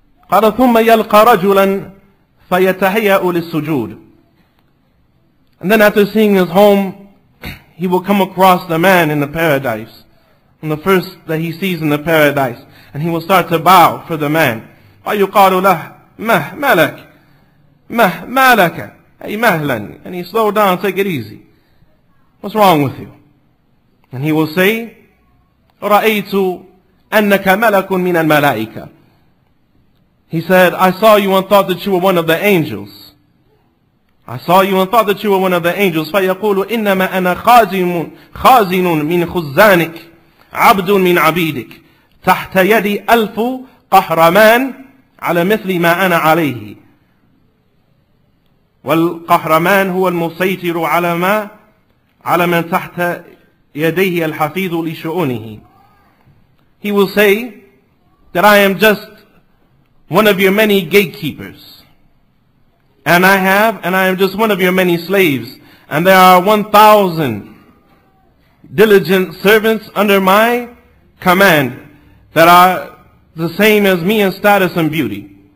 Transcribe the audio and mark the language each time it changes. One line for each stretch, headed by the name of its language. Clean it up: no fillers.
Arabic: قال ثم يلقى رجلا فيتهيأ للسجود.
English: And then after seeing his home, he will come across the man in the paradise. And the first that he sees in the paradise. And he will start to bow for the man.
Arabic: ويقال له ما لك ما لك أي مهلا.
English: And he slow down, take it easy. What's wrong with you? And he will say,
Arabic: رأيت أنك ملك من الملائكة.
English: He said, I saw you and thought that you were one of the angels. I saw you and thought that you were one of the angels.
Arabic: فيقول إنما أنا خازن من خزانك عبد من عبيدك تحت يدي 1000 قهرمان على مثل ما أنا عليه. والقهرمان هو المسيطر على من تحت يديه الحفيظ لشؤونه.
English: he will say that I am just one of your many gatekeepers. And I am just one of your many slaves. And there are 1,000 diligent servants under my command that are the same as me in status and beauty.